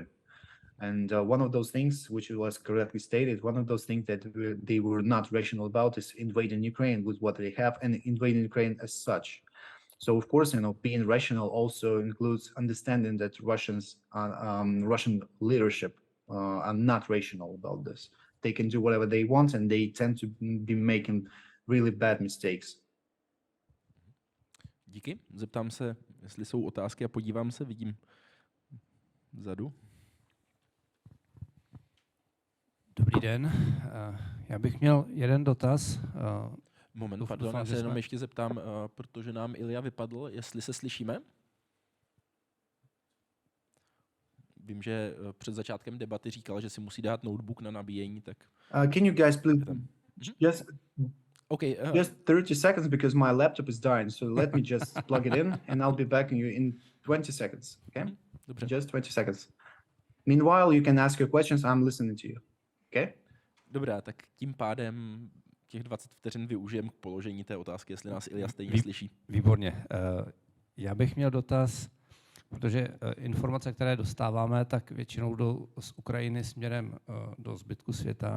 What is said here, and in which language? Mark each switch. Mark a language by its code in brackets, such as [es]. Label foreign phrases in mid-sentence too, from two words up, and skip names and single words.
[en] And one of those things, which was correctly stated, one of those things that they were not rational about is invading Ukraine with what they have and invading Ukraine as such. So of course, being rational also includes understanding that Russian leadership are not rational about this. They can do whatever they want, and they tend to be making really bad mistakes. [cs] Díky. Zeptám se, jestli jsou otázky, a podívám se, vidím vzadu. Dobrý den. Já bych měl jeden dotaz. Moment, pardon, já se jenom ještě zeptám, protože nám Ilja vypadl, jestli se slyšíme. Vím, že před začátkem debaty říkal, že si musí dát notebook na nabíjení, tak... [en] Can you guys please just 30 seconds, because my laptop is dying, so let me just plug it in and I'll be back in 20 seconds, okay? [cs] Dobře. [en] Just 20 seconds. Meanwhile, you can ask your questions, I'm listening to you, okay? [cs] Dobrá, tak tím pádem těch 20 vteřin využijem k položení té otázky, jestli nás Ilja stejně slyší. Výborně. Já bych měl dotaz, protože informace, které dostáváme, tak většinou jdou z Ukrajiny směrem do zbytku světa.